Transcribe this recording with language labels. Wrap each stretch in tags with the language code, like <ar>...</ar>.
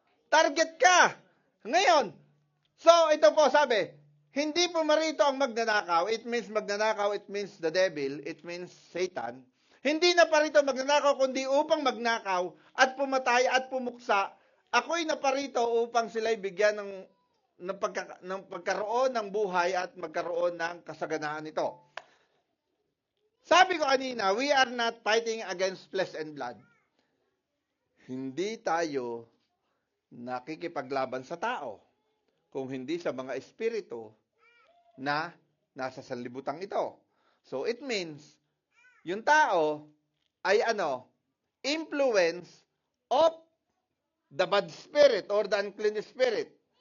<tl>Target ka. Ngayon, so ito po sabi, hindi po marito ang magnanakaw.</tl> <en>It means magnanakaw, it means the devil, it means Satan.</en> <tl>Hindi na parito magnanakaw, kundi upang magnakaw at pumatay at pumuksa. Ako'y naparito upang sila'y bigyan ng pagkaroon ng buhay at magkaroon ng kasaganaan nito. Sabi ko kanina,</tl> <en>we are not fighting against flesh and blood.</en> <tl>Hindi tayo nakikipaglaban sa tao, kung hindi sa mga espiritu na nasa sanlibutan ito.</tl> <en>So it means,</en> <tl>yung tao ay</tl> <en>influence of the bad spirit or the unclean spirit.</en>